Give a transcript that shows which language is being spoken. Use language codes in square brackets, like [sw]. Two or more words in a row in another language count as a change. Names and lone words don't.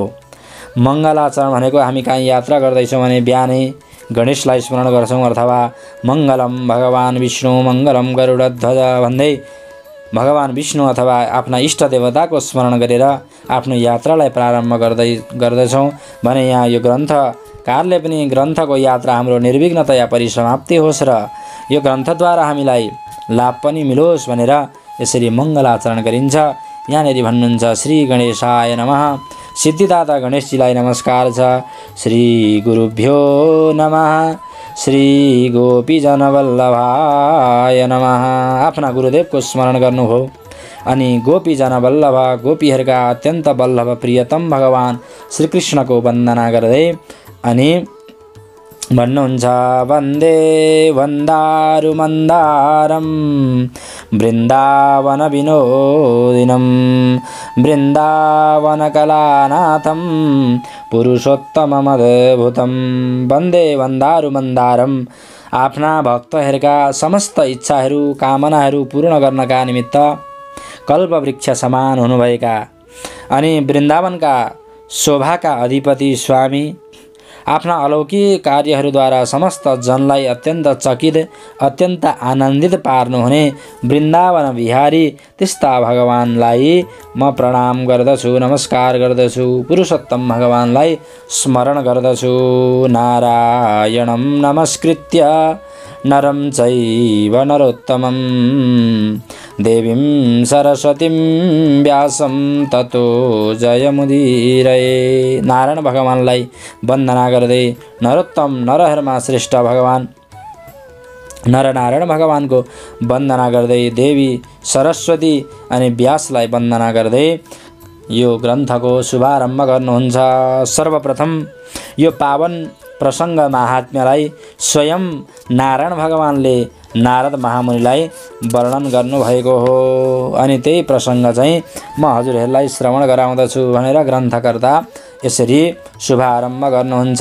[ne] मङ्गलाचरण भनेको हामी कहीँ यात्रा गर्दैछौँ भने बिहानै गणेशलाई स्मरण गर्छौँ अथवा [sa] मङ्गलम भगवान विष्णु मङ्गलम गरुडध्वज [ne] भन्दै भगवान विष्णु अथवा आफ्ना इष्ट देवताको स्मरण गरेर आफ्नो यात्रालाई प्रारम्भ गर्दछौँ भने यहाँ यो ग्रन्थकारले पनि ग्रन्थको यात्रा हाम्रो निर्विघ्नतया परिसमाप्ति होस् र यो ग्रन्थद्वारा हामीलाई लाभ पनि मिलोस् भनेर यसरी मङ्गलाचरण गरिन्छ। यहाँनिर भन्नुहुन्छ [sa] श्री गणेशाय नमः। [ne] सिद्धिदाता गणेशजीलाई नमस्कार छ। [sa] श्री गुरुभ्यो नमः। श्री गोपीजन वल्लभाय नमः। [ne] आफ्ना गुरुदेवको स्मरण गर्नुभयो अनि गोपीजन वल्लभ, गोपीहरूका अत्यन्त वल्लभ प्रियतम भगवान श्रीकृष्णको वन्दना गर्दै अनि भन्नुहुन्छ [sa] वन्दे वन्दारु मन्दारम वृन्दावन विनोदिनं वृन्दावन कलानाथं पुरुषोत्तममद्भुतं। वन्दे वन्दारु मन्दारम, [ne] आफ्ना भक्तहरूका समस्त इच्छाहरू कामनाहरू पूर्ण गर्नका निमित्त कल्पवृक्ष समान हुनुभएका अनि वृन्दावनका शोभाका अधिपति स्वामी आफ्ना अलौकिक कार्यहरूद्वारा समस्त जनलाई अत्यन्त चकित, अत्यन्त आनन्दित पार्नुहुने वृन्दावन बिहारी त्यस्ता भगवानलाई म प्रणाम गर्दछु, नमस्कार गर्दछु। पुरुषोत्तम भगवानलाई स्मरण गर्दछु। [sa] नारायणं नमस्कृत्य नरं चैव नरोत्तमं देवीं सरस्वतीं व्यासं ततो जयमुदीरये। [ne] नारायण भगवानलाई वन्दना गर्दै नरोत्तम नरहरमा श्रेष्ठ भगवान नरनारायण भगवानको वन्दना गर्दै देवी सरस्वती अनि व्यासलाई वन्दना गर्दै यो ग्रन्थको शुभारम्भ गर्नुहुन्छ। सर्वप्रथम यो पावन प्रसङ्ग महात्म्यलाई स्वयं नारायण भगवानले नारद महामुनिलाई वर्णन गर्नुभएको हो अनि त्यही प्रसङ्ग चाहिँ म हजुरहरूलाई श्रवण गराउँदछु भनेर ग्रन्थकर्ता यसरी शुभारम्भ गर्नुहुन्छ।